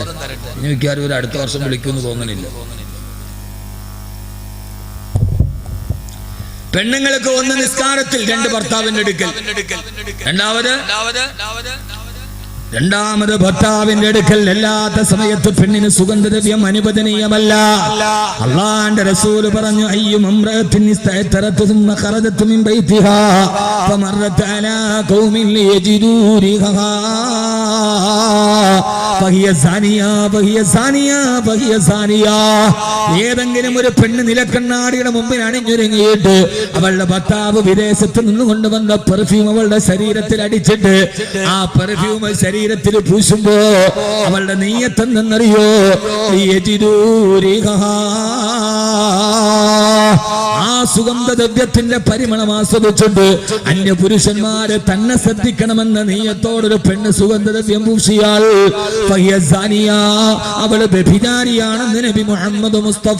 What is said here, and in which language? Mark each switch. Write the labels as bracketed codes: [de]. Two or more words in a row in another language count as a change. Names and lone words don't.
[ml] ഇനി മിക്കവാറും ഒരു അടുത്ത വർഷം വിളിക്കുമെന്ന് തോന്നണില്ല. പെണ്ണുങ്ങൾക്ക് ഒന്ന് നിസ്കാരത്തിൽ, രണ്ട് ഭർത്താവിന്റെ അടുക്കൽ, രണ്ടാമത് ഭർത്താവിന്റെ അടുക്കൽ അല്ലാത്ത സമയത്ത് പെണ്ണിന് സുഗന്ധദ്രവ്യം അനുവദനീയമല്ല. അല്ലാഹുവിന്റെ റസൂല് പറഞ്ഞു, [ar] أيما امرأة استعطرت ثم خرجت من بيتها فمرت على قوم يجدوا ريحها فهي زانية فهي زانية فهي زانية. [ml] ഏതെങ്കിലും ഒരു പെണ്ണ് നിലക്കണ്ണാടിയുടെ മുമ്പിൽ അണിഞ്ഞൊരുങ്ങിയിട്ട് അവളുടെ ഭർത്താവ് വിദേശത്ത് നിന്ന് കൊണ്ടുവന്ന പെർഫ്യൂം അവളുടെ ശരീരത്തിൽ അടിച്ചിട്ട് ആ പെർഫ്യൂം ശരീരത്തിൽ പൂശുമ്പോ അവളുടെ നീയത്ത് എന്തെന്നറിയോ? ആ സുഗന്ധദ്രവ്യത്തിന്റെ പരിമളം ആസ്വദിച്ചിട്ട് അന്യ പുരുഷന്മാരെ തന്നെ ശ്രദ്ധിക്കണമെന്ന നീയത്തോടൊരു പെണ്ണ് സുഗന്ധദ്രവ്യം പൂശിയാൽ അവള് വ്യഭിചാരിയാണെന്ന് നബി മുഹമ്മദ് മുസ്തഫ.